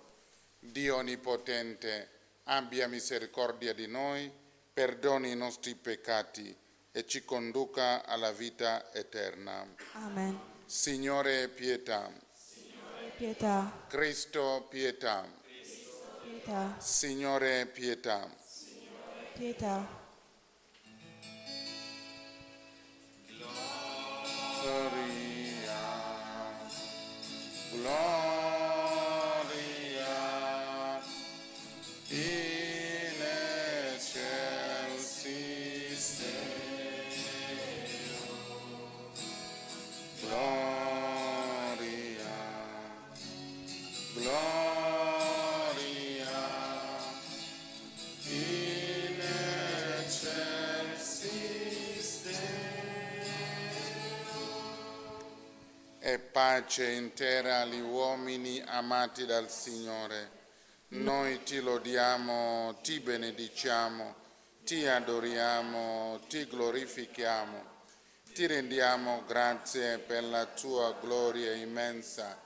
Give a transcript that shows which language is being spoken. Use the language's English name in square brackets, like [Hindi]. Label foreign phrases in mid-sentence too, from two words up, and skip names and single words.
[Italian] Dio Onnipotente, abbia misericordia di noi, perdoni i nostri peccati e ci conduca alla vita eterna. Amen. Signore, pietà. Pietà, Cristo, pietà. pietà, Signore, pietà. pietà. [Latin] Gloria, gloria, in excelsis Deo. Gloria, gloria, in excelsis [Italian] e pace intera agli uomini amati dal Signore. Noi ti lodiamo, ti benediciamo, ti adoriamo, ti glorifichiamo, ti rendiamo grazie per la tua gloria immensa.